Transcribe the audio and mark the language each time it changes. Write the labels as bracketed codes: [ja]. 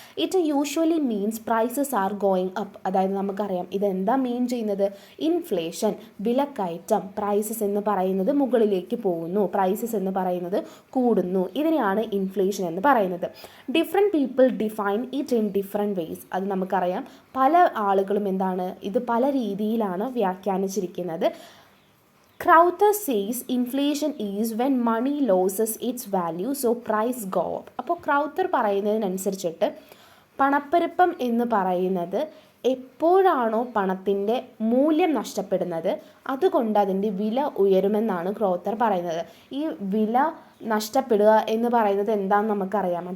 [en] It usually means prices are going up. [ml] അതായത് നമുക്കറിയാം ഇതെന്താ മീൻ ചെയ്യുന്നത്, ഇൻഫ്ലേഷൻ വിലക്കയറ്റം, പ്രൈസസ് എന്ന് പറയുന്നത് മുകളിലേക്ക് പോകുന്നു, പ്രൈസസ് എന്ന് പറയുന്നത് കൂടുന്നു, ഇതിനെയാണ് ഇൻഫ്ലേഷൻ എന്ന് പറയുന്നത്. [en] Different people define it in different ways. [ml] അത് നമുക്കറിയാം പല ആളുകളും എന്താണ് ഇത് പല രീതിയിലാണ് വ്യാഖ്യാനിച്ചിരിക്കുന്നത്. [en] Crowther says inflation is when money loses its value, so price go up. [ml] അപ്പോൾ ക്രൗത്തർ പറയുന്നതിനനുസരിച്ചിട്ട് പണപ്പെരുപ്പം എന്ന് പറയുന്നത് എപ്പോഴാണോ പണത്തിൻ്റെ മൂല്യം നഷ്ടപ്പെടുന്നത് അതുകൊണ്ട് അതിൻ്റെ വില ഉയരുമെന്നാണ് ക്രൗത്തർ പറയുന്നത്. ഈ വില നഷ്ടപ്പെടുക എന്ന് പറയുന്നത് എന്താണെന്ന് നമുക്കറിയാം.